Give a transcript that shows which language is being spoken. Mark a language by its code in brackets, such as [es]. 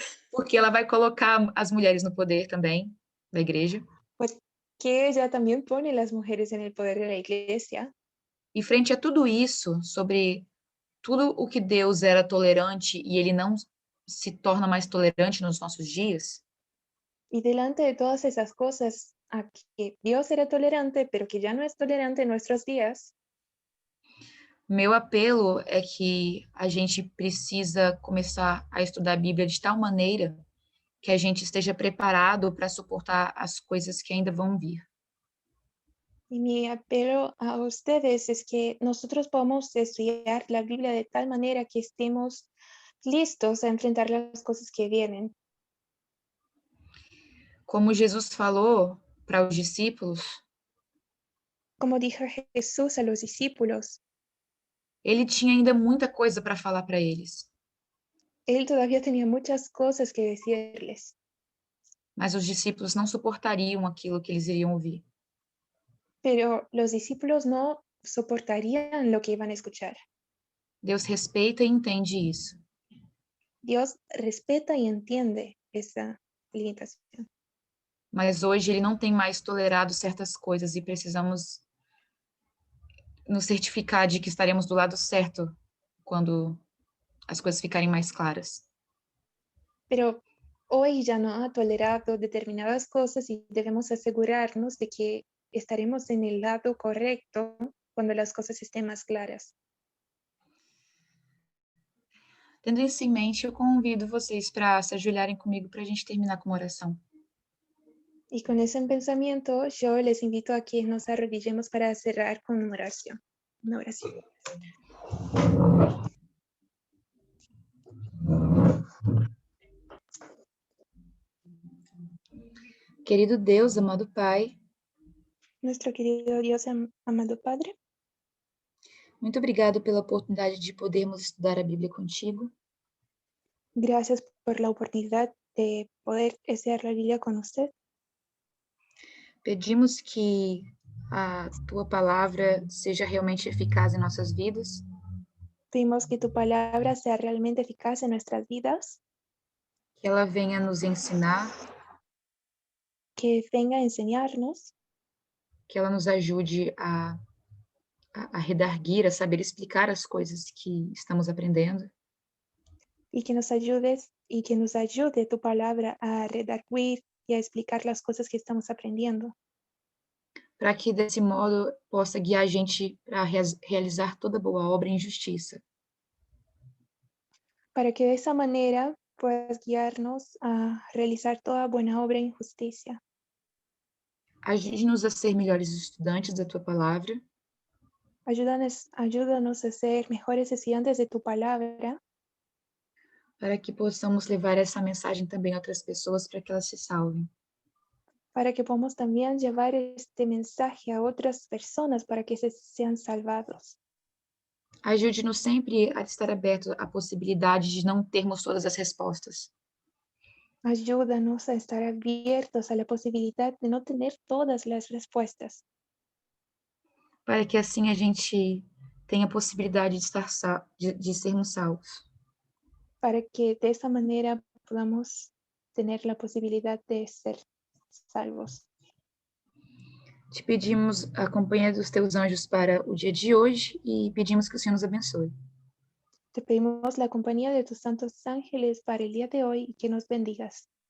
[pt] Porque ela vai colocar as mulheres no poder também da igreja. [es] Porque ella también pone las mujeres en el poder de la iglesia. [pt] E frente a tudo isso, sobre tudo o que Deus era tolerante e ele não se torna mais tolerante nos nossos dias, [es] Y delante de todas esas cosas, a que Dios era tolerante, pero que ya no es tolerante en nuestros días, [pt] meu apelo é que a gente precisa começar a estudar a Bíblia de tal maneira que a gente esteja preparado para suportar as coisas que ainda vão vir. [es] y mi apelo a ustedes es que nosotros podamos estudiar la Biblia de tal manera que estemos listos a enfrentar las cosas que vienen. [pt] Como Jesus falou para os discípulos, [es] Como dijo Jesús a los discípulos, [pt] ele tinha ainda muita coisa para falar para eles, [es] él todavía tenía muchas cosas que decirles, [pt] mas os discípulos não suportariam aquilo que eles iriam ouvir. [es] pero los discípulos no soportarían lo que iban a escuchar. [pt] Deus respeita e entende isso. [es] Dios respeta y entiende esa limitación. [pt] Mas hoje ele não tem mais tolerado certas coisas e precisamos nos certificar de que estaremos do lado certo quando as coisas ficarem mais claras. [es] Pero hoy ya no ha tolerado determinadas cosas y debemos asegurarnos de que estaremos en el lado correcto cuando las cosas estén más claras. [pt] Tendo isso em mente, eu convido vocês para se ajoelharem comigo para a gente terminar com uma oração. [es] Y con eso en pensamiento, yo les invito a que nos arrodillemos para cerrar con una oración. Una oración. [pt] Querido Deus, amado Pai, [es] Nuestro querido Dios, amado Padre, [pt] muito obrigado pela oportunidade de podermos estudar a Bíblia contigo. [es] gracias por la oportunidad de poder estudiar la Biblia con usted. [pt] Pedimos que a tua palavra seja realmente eficaz em nossas vidas, [es] Pedimos que tu palabra sea realmente eficaz en nuestras vidas, [pt] que ela venha nos ensinar, [es] que venga a enseñarnos, [pt] que ela nos ajude a redarguir, a saber explicar as coisas que estamos aprendendo, [es] y que nos ayudes y que nos ayude tu palabra a redarguir y a explicar las cosas que estamos aprendiendo, [pt] para que desse modo possa guiar a gente para realizar toda boa obra em justiça. [es] para que de esa manera puedas guiarnos a realizar toda buena obra en justicia. [pt] Ajude-nos a ser melhores estudantes da tua palavra, [es] Ayúdanos a ser mejores estudiantes de tu palabra, [pt] para que possamos levar essa mensagem também a outras pessoas para que elas se salvem. [es] para que podamos también llevar este mensaje a otras personas para que sean salvados. [pt] Ajude-nos sempre a estar aberto à possibilidade de não termos todas as respostas, [es] Ayúdanos a estar abiertos a la posibilidad de no tener todas las respuestas, [pt] para que assim a gente tenha a possibilidade de estar de sermos salvos. [es] para que de esa manera podamos tener la posibilidad de ser salvos. [pt] Te pedimos a companhia dos teus anjos para o dia de hoje e pedimos que o Senhor nos abençoe. [es] Te pedimos la compañía de tus santos ángeles para el día de hoy y que nos bendigas.